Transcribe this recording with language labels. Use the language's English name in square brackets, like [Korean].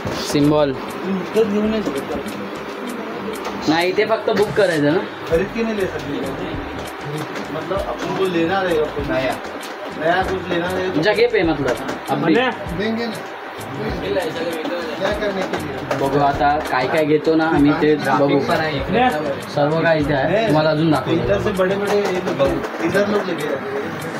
[Marathi] Symbol नाही इथे फक्त बुक करायचं ना. [Hindi] खरीद की नहीं ले सकते, मतलब अपन को लेना रहेगा नया कुछ लेना रहेगा. जगह पे मतलब अभी देंगे ना. क्या करने के लिए [Marathi] बघू आता काय काय घेतो ना आम्ही ते बघू. सर्व काय इथे आहे तुम्हाला अजून दाखवतो. [Hindi] इधर से बड़े इधर लोग लेके जाते हैं.